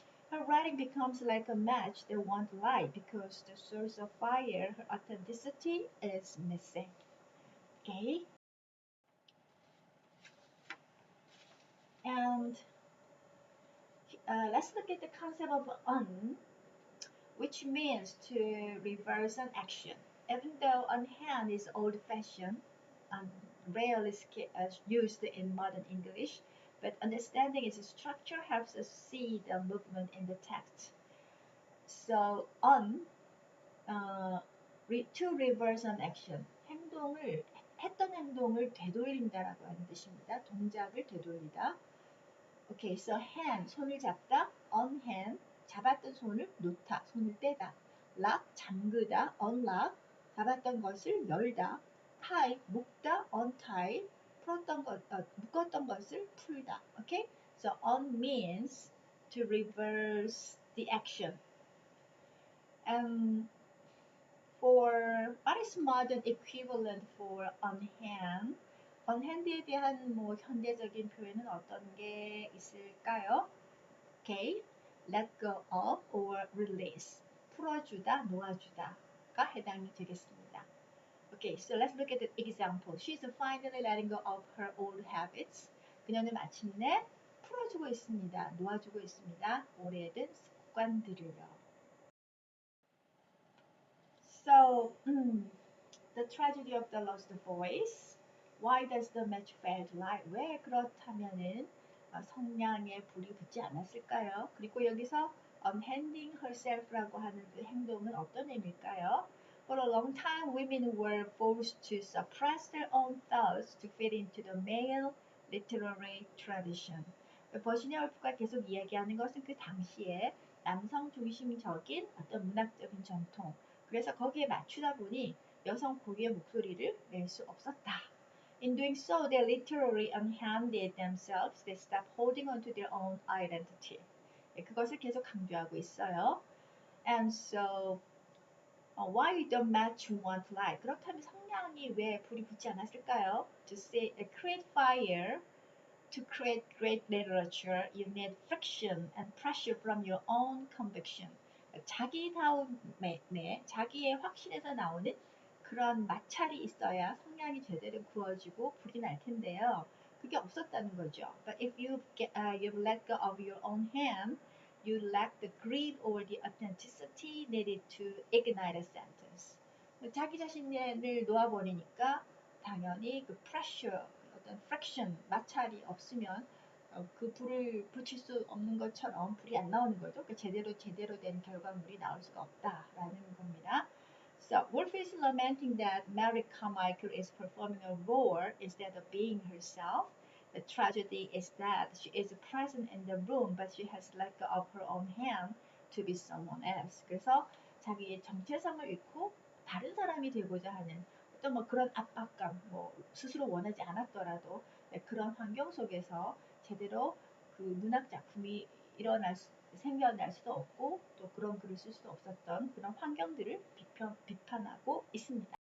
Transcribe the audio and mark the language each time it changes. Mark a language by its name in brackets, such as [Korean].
[English] Her writing becomes like a match that won't light because the source of fire, her authenticity, is missing. Okay? And let's look at the concept of un, which means to reverse an action. Even though unhand is old-fashioned and rarely used in modern English, but understanding its structure helps us see the movement in the text. So, to reverse an action, [Korean] 했던 행동을 되돌린다라고 하는 뜻입니다. 동작을 되돌리다. [English] Okay, so hand, [Korean] 손을 잡다, unhand, 잡았던 손을 놓다, 손을 떼다. lock, 잠그다, unlock, 잡았던 것을 열다, tie, 묶다, untie, 묶었던 것을 풀다. [English] Okay? So on means to reverse the action. And for what is modern equivalent for on hand? [Korean] on hand에 대한 뭐 현대적인 표현은 어떤 게 있을까요? [English] Okay, let go of or release. [Korean] 풀어주다, 놓아주다가 해당이 되겠습니다. [English] Okay, so let's look at the example. She's finally letting go of her old habits. [Korean] 그녀는 마침내 풀어주고 있습니다. 놓아주고 있습니다. 오래된 습관들을요. [English] So, the tragedy of the lost voice. Why does the match fail to light? [Korean] 왜 그렇다면은 성냥에 불이 붙지 않았을까요? 그리고 여기서 unhanding herself라고 하는 그 행동은 어떤 의미일까요? [English] For a long time, women were forced to suppress their own thoughts to fit into the male literary tradition. [Korean] 버지니아 울프가 계속 이야기하는 것은 그 당시에 남성 중심적인 어떤 문학적인 전통, 그래서 거기에 맞추다 보니 여성 고유의 목소리를 낼 수 없었다. [English] In doing so, they literally unhanded themselves. They stopped holding on to their own identity. [Korean] 그것을 계속 강조하고 있어요. [English] And so, why the match won't light? [Korean] 그렇다면 성냥이 왜 불이 붙지 않았을까요? [English] To say, create fire, to create great literature, you need friction and pressure from your own conviction. [Korean] 자기다움에, 자기의 확신에서 나오는 그런 마찰이 있어야 성냥이 제대로 구워지고 불이 날 텐데요. 그게 없었다는 거죠. [English] But if you've let go of your own hand, you lack the grit or the authenticity needed to ignite a sentence. [Korean] 자기 자신을 놓아버리니까 당연히 그 pressure, 어떤 friction, 마찰이 없으면 그 불을 붙일 수 없는 것처럼 불이 안 나오는 거죠. 그러니까 제대로 된 결과물이 나올 수가 없다라는 겁니다. [English] So Woolf is lamenting that Mary Carmichael is performing a role instead of being herself. The tragedy is that she is present in the room, but she has let go of her own hand to be someone else. [Korean] 그래서 자기의 정체성을 잃고 다른 사람이 되고자 하는 어떤 뭐 그런 압박감, 뭐 스스로 원하지 않았더라도 그런 환경 속에서 제대로 그 문학 작품이 생겨날 수도 없고 또 그런 글을 쓸 수도 없었던 그런 환경들을 비판하고 있습니다.